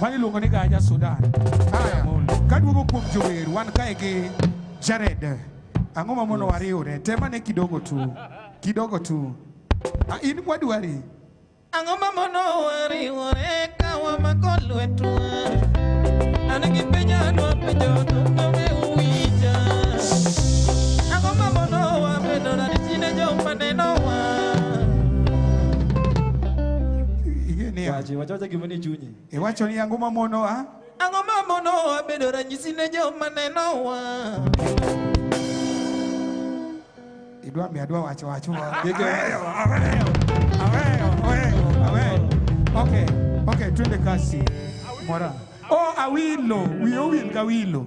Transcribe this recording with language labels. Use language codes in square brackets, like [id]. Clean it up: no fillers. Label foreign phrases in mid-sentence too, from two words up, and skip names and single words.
[luo] iluongo ni Gaja Sudan. Kaduogo kuom jower wan kae gi Jared. Ang'o ma mono wariwre? Temane [sw] kidogo tu. Kidogo tu. [luo] In wadwari. Ang'o ma mono wariwre ka wamako lwetwa. An gi penjo dwa penjo to winja. Ang'o ma mono wabedo na chine joma nenowa. Wacha gimoni chunyi. Iwacho ni ang'o ma mono a? Ang'o ma mono wabedo ranyisi ne joma nenowa. Idwa mi adwa wacho. [sw] Okay, twende kasi. Mora. [luo] Oh, awilo, wil ka wilo.